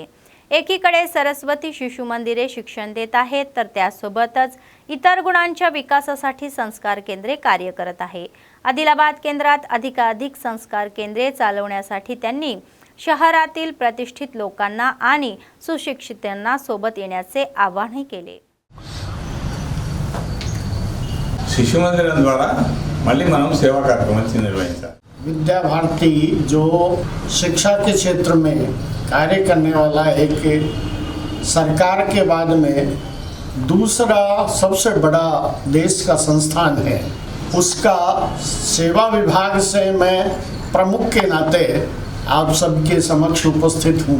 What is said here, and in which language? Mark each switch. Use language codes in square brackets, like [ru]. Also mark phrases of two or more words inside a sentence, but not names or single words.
[mr] एकीकडे सरस्वती शिशु मंदिरे शिक्षण देत आहेत, तर त्यासोबतच इतर गुणांच्या विकासासाठी संस्कार केंद्रे कार्य करत आहे. आदिलाबाद केंद्रात अधिकाधिक संस्कार केंद्रे चालवण्यासाठी त्यांनी शहरातील प्रतिष्ठित लोकांना आणि सुशिक्षितांना सोबत येण्याचे आवाहनही केले. [te] శిశు మందిరం ద్వారా మళ్ళీ మనం సేవా కార్యక్రమాలు నిర్వహించాలి. [hi] विद्या भारती जो शिक्षा के क्षेत्र में कार्य करने वाला एक सरकार के बाद में दूसरा सबसे बड़ा देश का संस्थान है, उसका सेवा विभाग से मैं प्रमुख के नाते आप सबके समक्ष उपस्थित हूँ.